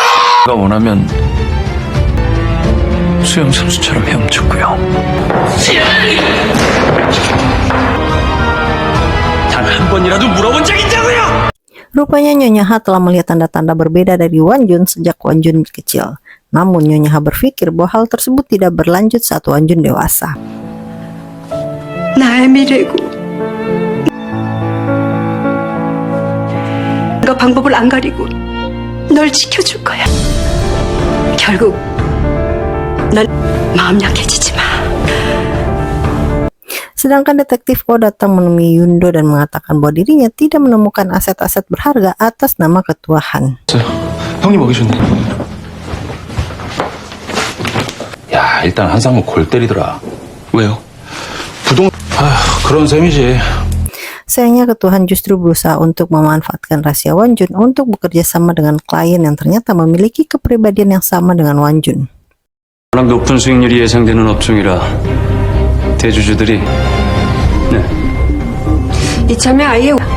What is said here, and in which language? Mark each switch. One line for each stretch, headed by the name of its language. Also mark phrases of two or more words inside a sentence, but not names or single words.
Korean: 내가 원하면 수영 선수처럼 헤엄쳤고요. 단 한 번이라도 물어본 적 있냐고요?
Indonesian: Rupanya Nyonya Ha telah melihat tanda-tanda berbeda dari Wan Jun sejak Wan Jun kecil. Namun Nyonya Ha berpikir bahwa hal tersebut tidak berlanjut saat Wan Jun dewasa.
Korean: 나의 미래고 내가 방법을 안 가리고 널 지켜줄 거야. 결국 넌 마음 약해지지 마.
Indonesian: Sedangkan detektif Oh datang menemui Yundo dan mengatakan bahwa dirinya tidak menemukan aset-aset berharga atas nama Ketua Han.
Korean: 형님 오기 좋네. 야, 일단 한상무 골 때리더라. 왜요? 그런 셈이지.
Indonesian: Sayangnya ketuhan justru berusaha untuk memanfaatkan rahasia Wanjun untuk bekerja sama dengan klien yang ternyata memiliki kepribadian yang sama dengan Wanjun.
Korean: 워낙 높은 수익률이 예상되는 업종이라 대주주들이 이참에 아예